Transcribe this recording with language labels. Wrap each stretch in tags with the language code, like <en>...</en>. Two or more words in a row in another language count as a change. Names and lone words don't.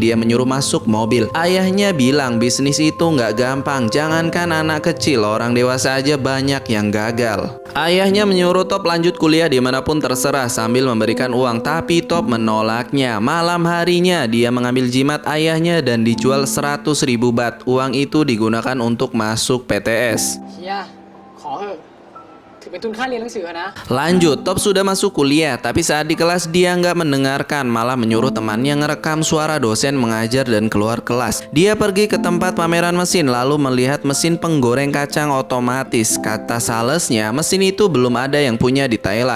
<id>Dia menyuruh masuk mobil. Ayahnya bilang bisnis itu nggak gampang, jangankan anak kecil, orang dewasa aja banyak yang gagal. Ayahnya menyuruh Top lanjut kuliah dimanapun terserah sambil memberikan uang, tapi Top menolaknya. Malam harinya dia mengambil jimat ayahnya dan dijual 100.000 baht. Uang itu digunakan untuk masuk PTS.</id> <th>เชียขอเถอะถือเป็นทุนค่าเรียนหนังสือนะ</th> <id>Lanjut, Top sudah masuk kuliah, tapi saat di kelas dia nggak mendengarkan, malah menyuruh temannya ngerekam suara dosen mengajar dan keluar kelas. Dia pergi ke tempat pameran mesin, lalu melihat mesin penggoreng kacang otomatis. Kata salesnya, mesin itu belum ada yang punya di Thailand.</id>